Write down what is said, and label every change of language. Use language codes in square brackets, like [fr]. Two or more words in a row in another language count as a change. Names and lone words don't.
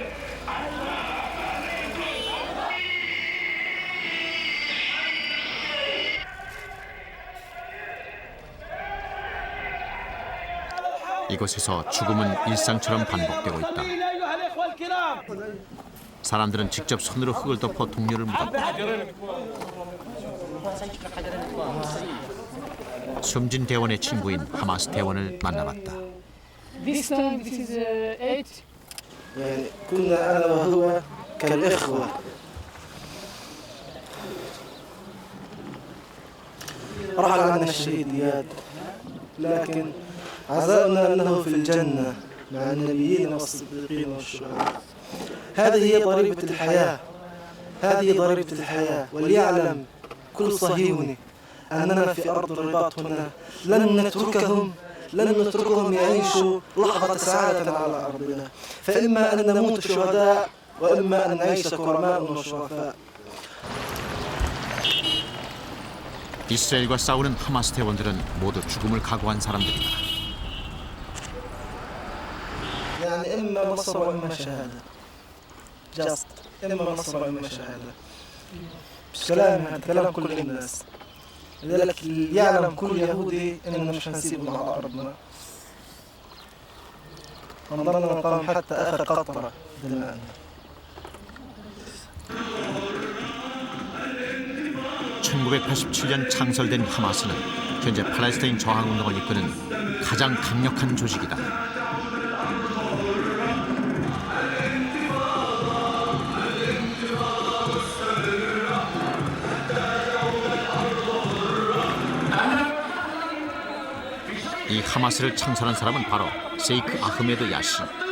[ko] 이곳에서 죽음은 일상처럼 반복되고 있다. 사람들은 직접 손으로 흙을 덮어 동료를 묻었다. 숨진 대원의 친구인 하마스 대원을 만나봤다. [en] This time this is 8. [ar] يعني كنا أنا وهو كالإخوة. رحل عنا الشهيد إياد، لكن عزاؤنا أنه في الجنة مع النبيين والصديقين والشهداء. هذه هي ضريبة الحياة، هذه ضريبة الحياة، وليعلم كل صهيوني أننا في أرض الرباط هنا لن نتركهم يعيشوا لحظة سعادة على أرضنا، فإما أن نموت شهداء وإما أن نعيش كرماء وشرفاء. [ko] 이스라엘과 싸우는 하마스 대원들은 모두 죽음을 각오한 사람들이다. [ar] يعني إما نصر وإما شهادة. just إما نصر وإما شهادة. مش كلامي هذا كلام كل الناس. لذلك يعلم كل يهودي إننا مش هنسيبهم على أرضنا. نضلنا نقاوم حتى آخر قطرة دماءنا. [ko] 1987년 창설된 하마스는 현재 팔레스타인 저항운동을 이끄는 가장 강력한 조직이다. 이 하마스를 창설한 사람은 바로 세이크 아흐메드 야시.